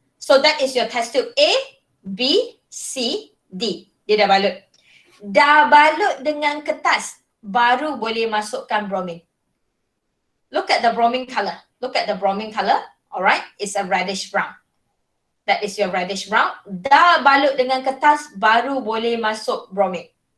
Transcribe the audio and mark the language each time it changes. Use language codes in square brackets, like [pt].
[en] So, that is your test tube A, B, C, D. [ms] Dia dah balut. Dah balut dengan kertas, baru boleh masukkan bromine. [en] Look at the bromine color. Alright, it's a reddish brown. That is your reddish brown. [ms] Dah balut dengan kertas, baru boleh masuk bromine.